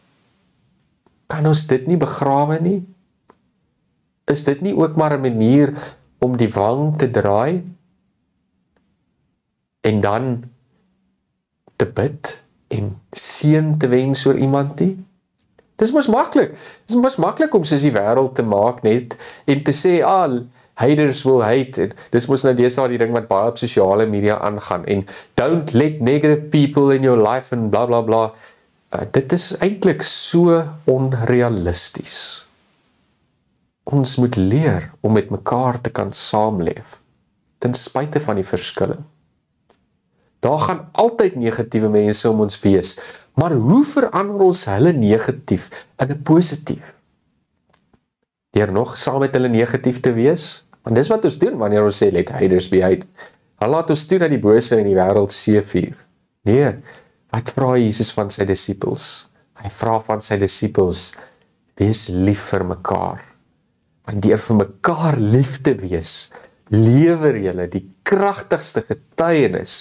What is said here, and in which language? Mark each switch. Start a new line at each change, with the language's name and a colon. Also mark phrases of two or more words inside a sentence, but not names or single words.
Afrikaans: Kan ons dit nie begrawe nie? Is dit nie ook maar 'n manier om die wang te draai? En dan te bid en seën te wens oor iemand nie? Dis mos maklik. Dis mos maklik om soos die wêreld te maak net en te sê,
English: haters will hate,
Afrikaans: en dis mos nou deesdae die ding wat baie op sosiale media aangaan, en
English: don't let negative people in your life,
Afrikaans: en bla bla bla, dit is eintlik so onrealisties. Ons moet leer om met mekaar te kan saamleef, ten spyte van die verskille. Daar gaan altyd negatiewe mense om ons wees, maar hoe verander ons hulle negatief in 'n positief? Deur nog saam met hulle negatief te wees? Want dis wat ons doen wanneer ons sê,
English: let haters be hate.
Afrikaans: Hulle laat ons toe dat die bose in die wêreld seevier. Nee, wat vra Jesus van sy disippels? Hy vra van sy disippels, wees lief vir mekaar. Want deur vir mekaar lief te wees, lewer julle die kragtigste getuienis.